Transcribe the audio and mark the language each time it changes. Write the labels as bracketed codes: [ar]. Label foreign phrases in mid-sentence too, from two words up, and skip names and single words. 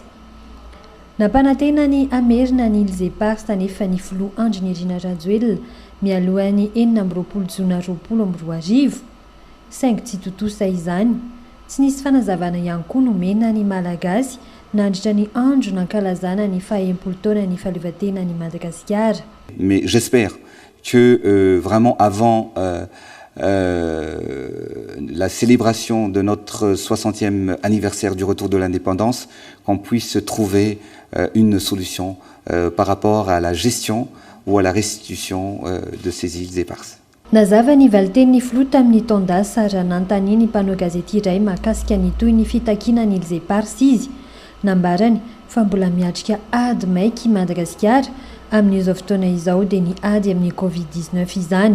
[mg] Nampanantena ny hamerina ny Ilzepasa nefa ny filoha Andry Nirina Rajoelina mialohan'ny 4 jona 2022 saingy tsy totosa izany. Tsy nisy fanazavana ihany koa nomena ny malagasy nandritra ny andro nankalazana ny 70 taona ny fahaleovan-tena ny Madagasikara. [fr] Mais j'espère que vraiment avant la célébration de notre 60e anniversaire du retour de l'indépendance, qu'on puisse trouver une solution par rapport à la gestion ou à la restitution de ces îles éparses. [mg] Nazava ny valiten'ny filoha tamin'ny taon-dasa raha nanontany ny mpanao gazety iray mahakasika ny toy ny fitakiana ny Îles Éparses izy. Nambarany fa mbola miatrika ady maiky Madagasikara amin'izao fotoana izao dia ny ady amin'ny Covid-19 izany.